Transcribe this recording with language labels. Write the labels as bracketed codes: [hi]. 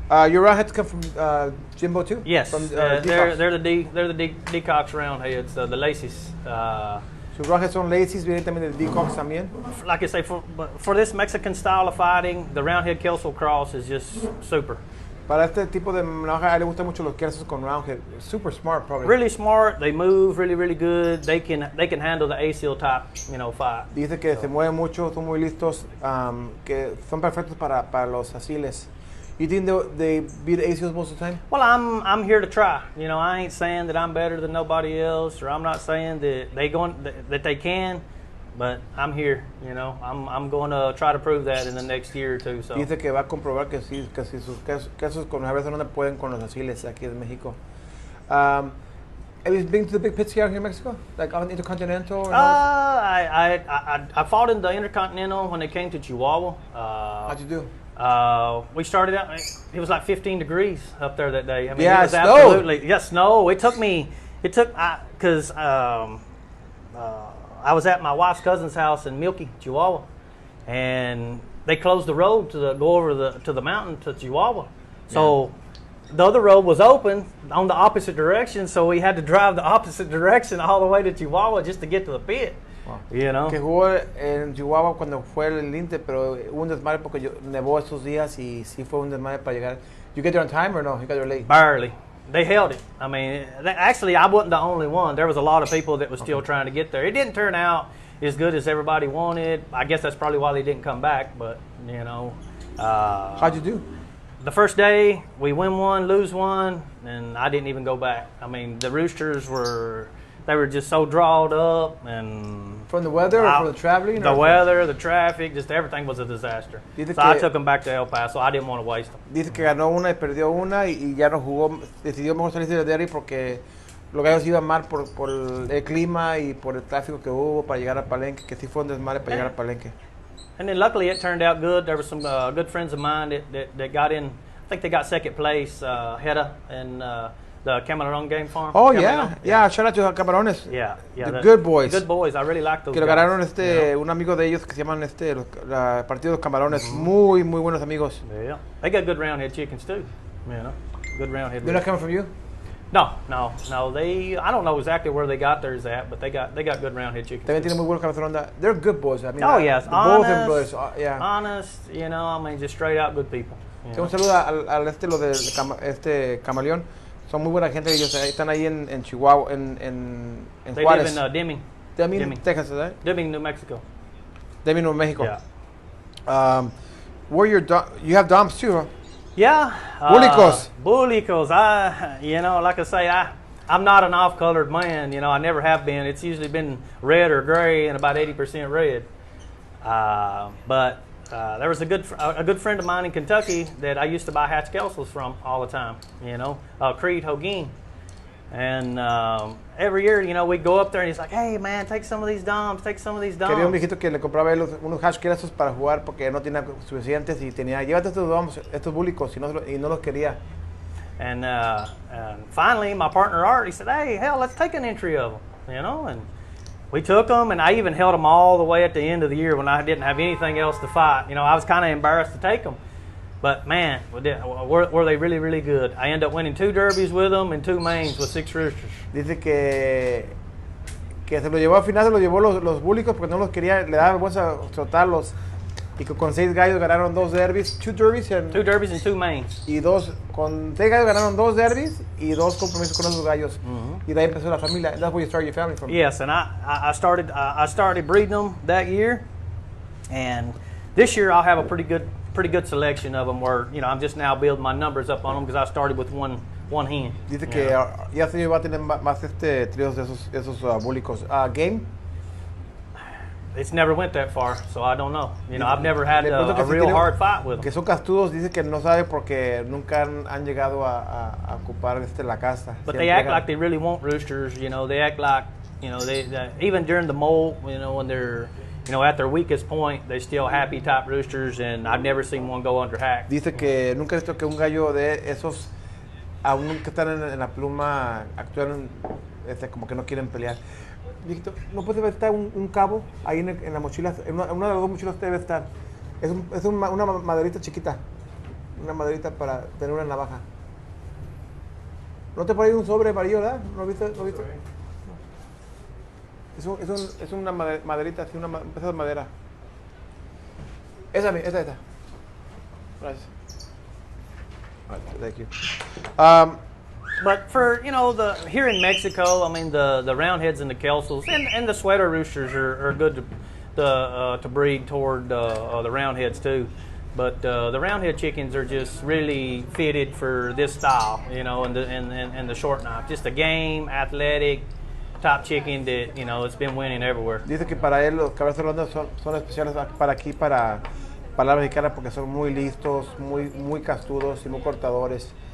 [en] Your roundheads come from Jimbo too? Yes, from, they're the Decox roundheads, the laces. [es] Sus roundheads son laces, vienen también de Decox también. [en] Like I say, for this Mexican style of fighting, the roundhead Kelso cross is just super. [es] Para este tipo de navaja, a él le gustan mucho los Kelsos con roundhead. [en] Super smart, probably. Really smart. They move really good. They can handle the ASIL type, fight. [es] Dice que se mueven mucho, son muy listos, que son perfectos para los asiles. [en] You think they beat ASILs most of the time? Well, I'm here to try. I ain't saying that I'm better than nobody else, or I'm not saying that that they can, but I'm here. I'm going to try to prove that in the next year or two. So. [es] Dice que va a comprobar que sí sus quesos con a veces no pueden con los asiles aquí en México. [en] Have you been to the big pits here in Mexico, like on Intercontinental? Or I fought in the Intercontinental when they came to Chihuahua. How'd you do? We started out. It was like 15 degrees up there that day. I mean, yeah, it was snow. Absolutely, yeah, snow. It took because I was at my wife's cousin's house in Milky, Chihuahua, and they closed the road to go over to the mountain to Chihuahua. So the other road was open on the opposite direction, so we had to drive the opposite direction all the way to Chihuahua just to get to the pit. Wow. [es] Que jugó en Chihuahua cuando fue el Inter, pero hubo un desmadre porque nevó estos días y sí fue un desmadre para llegar. [en] You get there on time or no? You got there late? Barely. They held it. I mean, actually, I wasn't the only one. There was a lot of people that was still trying to get there. It didn't turn out as good as everybody wanted. I guess that's probably why they didn't come back, but, How'd you do? The first day, we win one, lose one, and I didn't even go back. I mean, the roosters were just so drawed up, and from the weather or from the traveling? The weather, the traffic, just everything was a disaster. So I took them back to El Paso. I didn't want to waste them. [es] Dice que ganó una y perdió una y ya no jugó. Decidió mejor salirse de Derry porque los gallos iban mal por el clima y por el tráfico que hubo para llegar a Palenque, que sí fue un desmadre para llegar a Palenque. [en] And then luckily it turned out good. There were some good friends of mine that got in. I think they got second place, Hedda and the Camarón Game Farm. Oh, yeah. Shout out to Camarones. Yeah. The good boys. Good boys. I really like those [es] que [en] guys. [es] Que lo ganaron un amigo de ellos que se llaman Partido de los Camarones. Muy buenos amigos. [en] Yeah. They got good roundhead chickens too. Good roundhead. They're not coming from you? No. I don't know exactly where they got theirs at, but they got good roundhead chickens. [es] También tienen muy buenos cabezón. [en] They're good boys. I mean, yes. Both of them brothers. Yeah. Honest, I mean, just straight out good people. [es] Un saludo al lo de Camaleón. Son muy buena gente, ellos están ahí en Chihuahua, en Juárez. [en] They live in Deming, Texas, right? Deming, New Mexico. Deming, New Mexico. Yeah. You have Doms too, huh? Yeah. Bulicos. Bulicos. Like I say, I'm not an off-colored man. I never have been. It's usually been red or gray and about 80% red. But there was a good friend of mine in Kentucky that I used to buy Hatch Kelsos from all the time, Creed Hogan. And every year, we'd go up there and he's like, hey man, take some of these Doms. [es] Quería un viejito que le compraba unos Hatch Kelsos para jugar porque no tenía suficientes y llévate estos Doms, estos Bulicos, y no los quería. [en] And finally, my partner Art, he said, hey, hell, let's take an entry of them, and we took them, and I even held them all the way at the end of the year when I didn't have anything else to fight. I was kind of embarrassed to take them. But, man, were they really, really good. I ended up winning 2 derbies with them and 2 mains with 6 roosters. [es] Dice que se lo llevó al final, se lo llevó los Bulicos porque no los quería, le daba vergüenza trotarlos. Y que con 6 gallos ganaron 2 derbies, 2 derbies and [en] 2 mains. [es] Y con 6 gallos ganaron 2 derbies y 2 compromisos con esos gallos. Y de ahí empezó la familia. [en] And that's where you started your family from. Yes, and I started breeding them that year, and this year I'll have a pretty good selection of them. Where I'm just now building my numbers up on them because I started with one hen. [es] Dice que ya se va a tener más tríos de esos Bulicos. Game. [en] it's never went that far, so I don't know. You know, I've never had a real hard fight with them. [es] Que son castudos, dice que no sabe porque nunca han llegado a ocupar la casa. [en] But they act like they really want roosters. You know, they act like, you know, they even during the molt, you know, when they're, you know, at their weakest point, they still happy type roosters, and I've never seen one go under hack. [es] Dice que nunca he visto que un gallo de esos, aún que están en la pluma, actúan como que no quieren pelear. Víctor, ¿no puede estar un cabo ahí en la mochila? En una de las dos mochilas debe estar. Es una maderita chiquita. Una maderita para tener una navaja. ¿No te pone ahí un sobre amarillo, verdad? ¿No lo viste? No. Es una maderita, así, una pedazo de madera. Esa. Gracias. Thank you. [en] But for, you know, here in Mexico, I mean, the roundheads and the kelsels and the sweater roosters are good to breed toward the roundheads too. But the roundhead chickens are just really fitted for this style, you know, and the short knife. Just a game, athletic top chicken that, you know, it's been winning everywhere. [es] Dice que para él los cabezas redondas son especiales para aquí, para la mexicana, porque son muy listos, muy castudos y muy cortadores.